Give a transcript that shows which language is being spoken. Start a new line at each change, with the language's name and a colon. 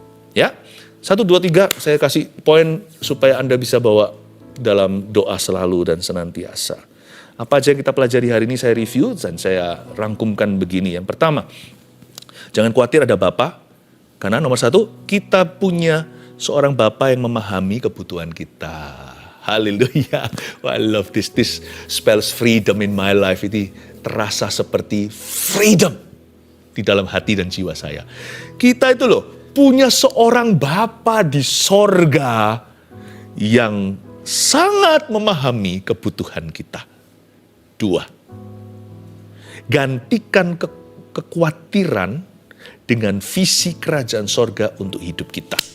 Indonesian: Ya, 1, 2, 3 saya kasih poin supaya Anda bisa bawa dalam doa selalu dan senantiasa. Apa aja yang kita pelajari hari ini saya review dan saya rangkumkan begini. Yang pertama, jangan khawatir ada Bapa. Karena nomor 1, kita punya seorang Bapa yang memahami kebutuhan kita.
English: Haleluya. I love this. This spells freedom in my life.
Indonesian: Ini terasa seperti freedom di dalam hati dan jiwa saya. Kita itu loh punya seorang Bapa di sorga yang sangat memahami kebutuhan kita. 2, gantikan kekhawatiran dengan visi kerajaan sorga untuk hidup kita.